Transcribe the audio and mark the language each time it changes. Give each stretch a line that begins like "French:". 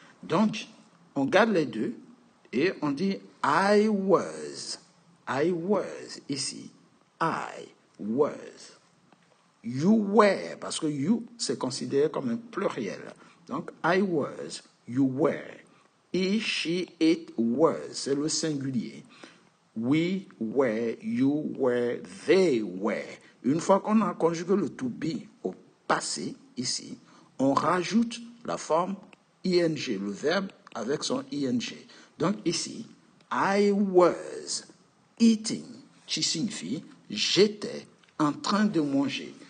French: Donc, on garde les deux et on dit
English: I was. I was ici. I was.
French: You were, parce que you, c'est considéré comme un pluriel. Donc, I was, you were. He, she, it was, c'est le singulier.
English: We were, you were, they were.
French: Une fois qu'on a conjugué le to be au passé, ici, on rajoute la forme ing, le verbe avec son ing. Donc ici,
English: I was eating,
French: qui signifie j'étais en train de manger.